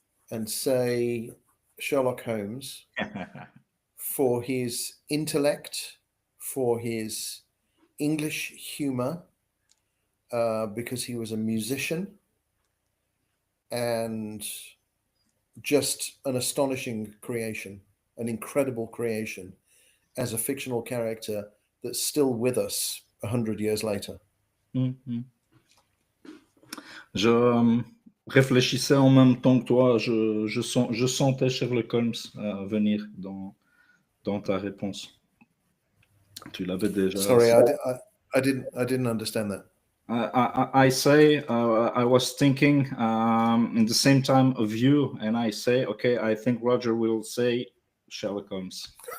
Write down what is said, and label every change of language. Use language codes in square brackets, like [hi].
[en] and say Sherlock Holmes for his intellect, for his English humor, because he was a musician and just an astonishing creation, an incredible creation as a fictional character that's still with us 100 years later. Mhm. [fr] Je réfléchissais en même temps que toi. Je sentais Sherlock Holmes venir dans ta réponse. Tu l'avais déjà. [en] Sorry, I didn't understand that. I say I was thinking in the same time of you, and I say, okay, I think Roger will say Sherlock Holmes.